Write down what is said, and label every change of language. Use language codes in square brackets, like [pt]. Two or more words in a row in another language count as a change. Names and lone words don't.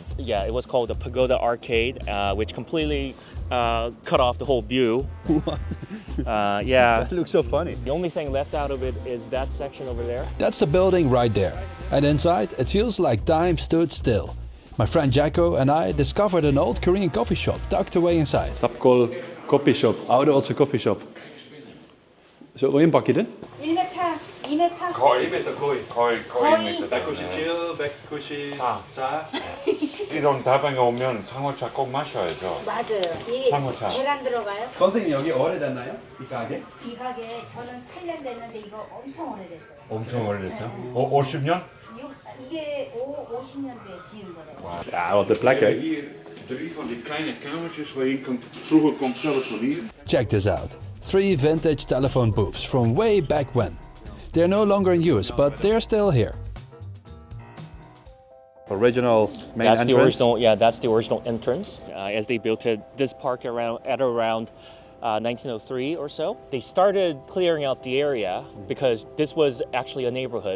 [en] Yeah, it was called the Pagoda Arcade, which completely cut off the whole view. What? Yeah. That looks so funny. The only thing left out of it is that section over there. That's the building right there. And inside, it feels like time stood still. My friend Jacko and I discovered an old Korean coffee shop tucked away inside. Tapgol Coffee Shop, [nl] ouderwetse [en] coffee shop. [nl] Zullen we een bakje doen? 1m, 2m. [ko] 거의 1m. 197, 194. 이런 다방에 오면 상어차 꼭 마셔야죠. 맞아요. 이게 상어차. 계란 들어가요? 선생님 여기 오래됐나요? 이 가게? 이 가게 저는 8년 됐는데 이거 엄청 오래됐어요. 엄청 오래됐어요? 50년? 이게 50년대에 지은 거래요. [nl] Ja, wat een plek hè. hier 3 van die kleine kamertjes waar je vroeger kon telefoneren. [en] Check this out. 3 vintage telephone booths from way back when. They're no longer in use, but they're still here. Original main That's entrance. the original. Yeah, that's the original entrance. As they built this park around 1903 or so, they started clearing out the area because this was actually a neighborhood.